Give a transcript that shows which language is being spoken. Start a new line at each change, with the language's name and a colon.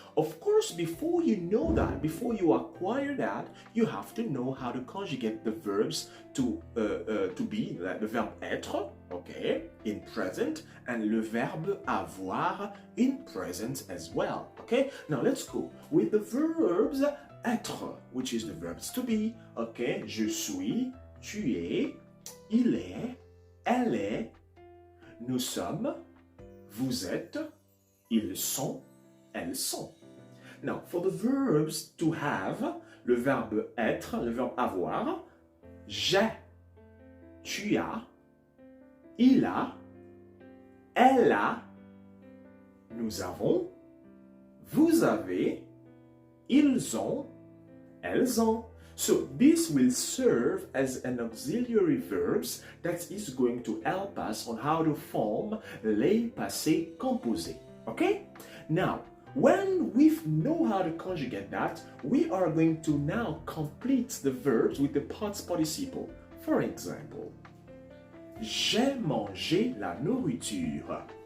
English: Of course, before you know that, before you acquire that, you have to know how to conjugate the verbs to be like the verb être, okay, in present, and
French: le verbe avoir
English: in present as well. Okay, now let's go with the verbs être, which is the verbs to be.
French: Okay, je suis, tu es, il est, elle est, nous sommes, vous êtes, ils sont, elles sont.
English: Now, for the verbs to have,
French: le verbe être, le verbe avoir, j'ai, tu as, il a, elle a, nous avons, vous avez, ils ont, elles ont.
English: So this will serve as an auxiliary verbs that is going to help us on how to form les passés composés. Okay? Now, when we know how to conjugate that, we are going to now complete the verbs with the past participle. For example,
French: j'ai mangé la nourriture.